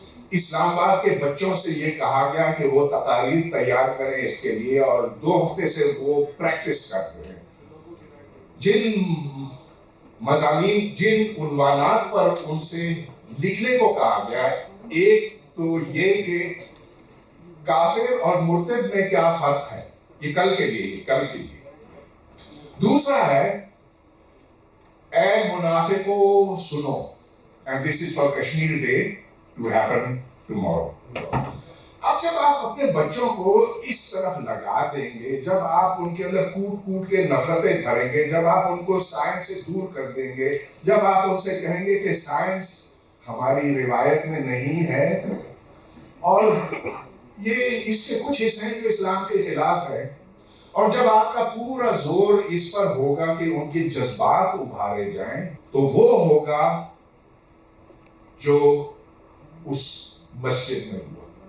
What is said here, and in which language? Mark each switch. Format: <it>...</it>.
<ur>اسلام آباد کے بچوں سے یہ کہا گیا کہ وہ تقاریر تیار کریں اس کے لیے، اور 2 ہفتے سے وہ پریکٹس کرتے ہیں. جن مضامین، جن عنوانات پر ان سے لکھنے کو کہا گیا ہے، ایک تو یہ کہ کافر اور مرتد میں کیا فرق ہے، یہ کل کے لیے. دوسرا ہے اے منافقو سنو،</ur> <en>and this is for Kashmir Day to happen tomorrow.</en> <ur>اب جب آپ اپنے بچوں کو اس طرف لگا دیں گے، جب آپ ان کے اندر کوٹ کے نفرتیں بھریں گے، جب آپ ان کو سائنس سے دور کر دیں گے، جب آپ ان سے کہیں گے کہ سائنس ہماری روایت میں نہیں ہے، اور یہ اس کے کچھ حصے ہیں جو اسلام کے خلاف ہے، اور جب آپ کا پورا زور اس پر ہوگا کہ ان کے جذبات ابھارے جائیں، تو وہ ہوگا جو اس مسجد میں ہوا.</ur>